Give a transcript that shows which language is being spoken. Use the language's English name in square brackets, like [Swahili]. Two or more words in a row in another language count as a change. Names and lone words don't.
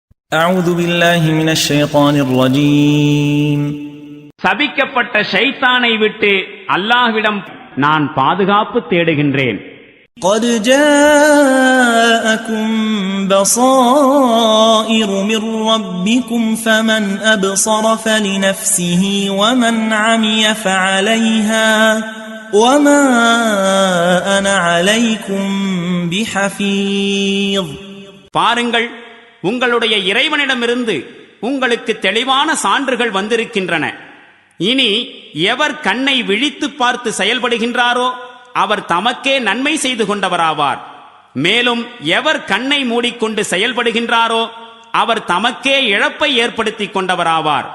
[Arabic] أعوذ بالله من الشيطان الرجيم. [Tamil] சபிக்கப்பட்ட ஷைத்தானை விட்டு அல்லாஹ்விடம் நான் பாதுகாப்பு தேடுகின்றேன். [Arabic] قد جاءكم بصائر من ربكم فمن أبصر فلنفسه ومن عمي فعليها وما أنا عليكم بحفيظ. [Tamil] பாருங்கள், உங்களுடைய இறைவனிடமிருந்து உங்களுக்கு தெளிவான சான்றுகள் வந்திருக்கின்றன. இனி எவர் கண்ணை விழித்து பார்த்து செயல்படுகின்றாரோ அவர் தமக்கே நன்மை செய்து கொண்டவராவார். மேலும் எவர் கண்ணை மூடிக்கொண்டு செயல்படுகின்றாரோ அவர் தமக்கே இழப்பை ஏற்படுத்திக் கொண்டவராவார்.